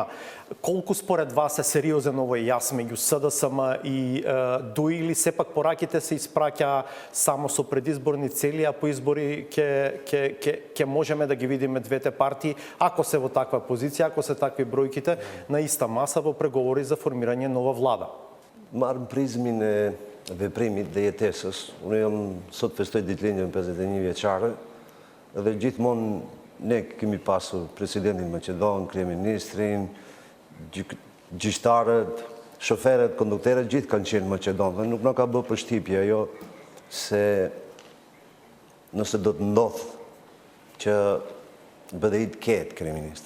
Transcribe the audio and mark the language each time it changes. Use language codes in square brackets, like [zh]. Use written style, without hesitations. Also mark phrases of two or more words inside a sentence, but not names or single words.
[mk] Колку според вас е сериозен овој јас меѓу СДСМ и ДУИ, или сепак пораките се испраќа само со предизборни цели, а по избори ќе можеме да ги видиме двете партии, ако се во таква позиција, ако се такви бројките, на иста маса во преговори за формирање нова влада? [sq] Marrë prizmin e veprimit dhe jetesës. Unë jam sot festoj ditëlindjen 51 vjeçare dhe gjithmonë ne kemi pasur presidentin Maqedon, kryeministrin, gjyqtarët, shoferët, kondukterët, gjithë kanë qenë Maqedon dhe nuk na ka bërë përshtypje ajo se nëse do të ndodh që BDI të ketë kryeminist.